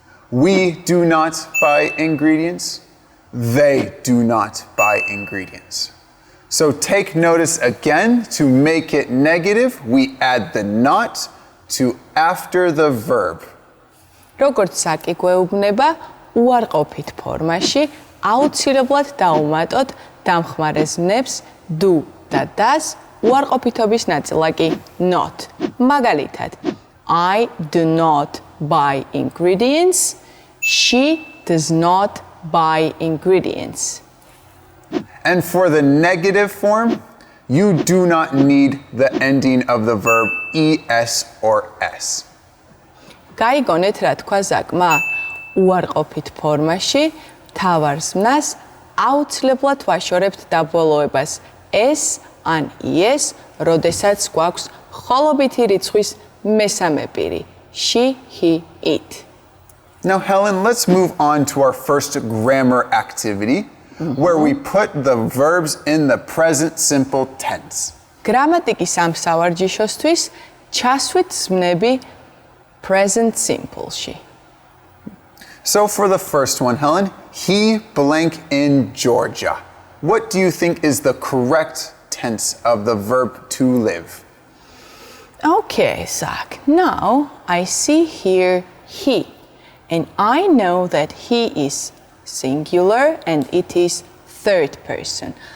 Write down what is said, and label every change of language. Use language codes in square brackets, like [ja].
[en] We do not buy ingredients. They do not buy ingredients. So take notice again, to make it negative, we add the not to after the verb. [ka] როგორც საკიკვეუბნება, უარყოფით ფორმაში აუცილებლად დაუმატოთ დამხმარეზმნებს do და does უარყოფითობის ნაწილაკი not. მაგალითად, [en] I do not buy ingredients. She does not buy ingredients. And for the negative form, you do not need the ending of the verb es or s. [ka] გაიგონეთ რა თქვა ზაკმა? უარყოფით ფორმაში თავარ ზმნას აუცილებლად ვაშორებთ დაბოლოებას s ან es, როდესაც გვაქვს ხოლობითი რიცხვის მესამე პირი. [en] She, he, it. Now, Helen, let's move on to our first grammar activity, where we put the verbs in the present simple tense. [ka] გრამატიკის ამ სავარჯიშოსთვის ჩასვით ზმნები present simple-ში. [en] So for the first one, Helen, he blank in Georgia. What do you think is the correct tense of the verb to live? Okay, Zach. Now I see here he, and I know that he is singular and it is third person.